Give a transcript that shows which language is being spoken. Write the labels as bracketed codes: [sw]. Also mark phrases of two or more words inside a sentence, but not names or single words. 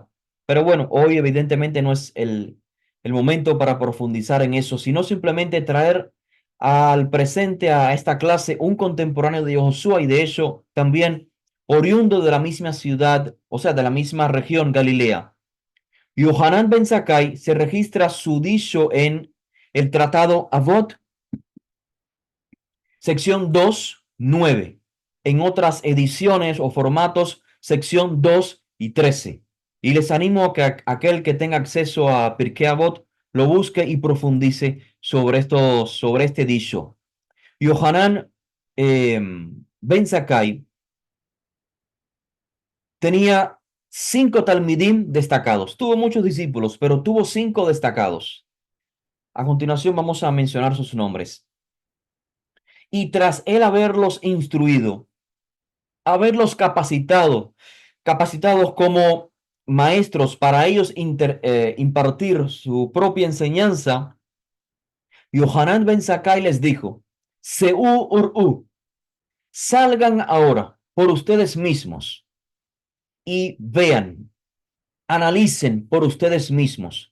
[es] Pero bueno, hoy evidentemente no es el momento para profundizar en eso, sino simplemente traer al presente a esta clase un contemporáneo de Yehoshua y de hecho también oriundo de la misma ciudad, o sea, de la misma región, Galilea. Yohanan ben Zakkai se registra su dicho en el Tratado Avot, sección 2:9. En otras ediciones o formatos, sección 2 y 13. Y les animo a que aquel que tenga acceso a Pirkei Avot lo busque y profundice sobre este dicho. Yohanan ben Zakkai tenía 5 talmidim destacados. Tuvo muchos discípulos, pero tuvo 5 destacados. A continuación vamos a mencionar sus nombres. Y tras él haberlos instruido, haberlos capacitados como maestros para ellos impartir su propia enseñanza, Yohanan ben Zakkai les dijo, [he] צאו וראו, [es] salgan ahora por ustedes mismos y vean, analicen por ustedes mismos.